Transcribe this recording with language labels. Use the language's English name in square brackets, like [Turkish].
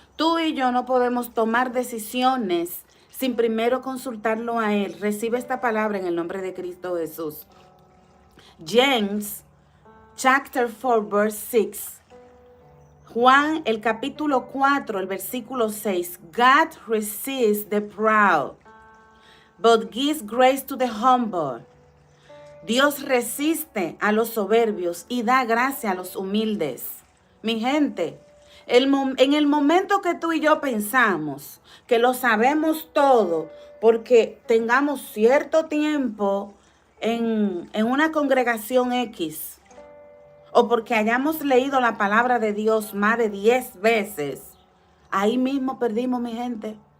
[Spanish] Tú y yo no podemos tomar decisiones sin primero consultarlo a Él. Recibe esta palabra en el nombre de Cristo Jesús. [English] James, chapter 4, verse 6. [Spanish] Juan, el capítulo 4, el versículo 6. [English] God resists the proud, but gives grace to the humble. [Spanish] Dios resiste a los soberbios y da gracia a los humildes. Mi gente, en el momento que tú y yo pensamos que lo sabemos todo, porque tengamos cierto tiempo en una congregación X, o porque hayamos leído la palabra de Dios más de 10 veces, ahí mismo perdimos, mi gente.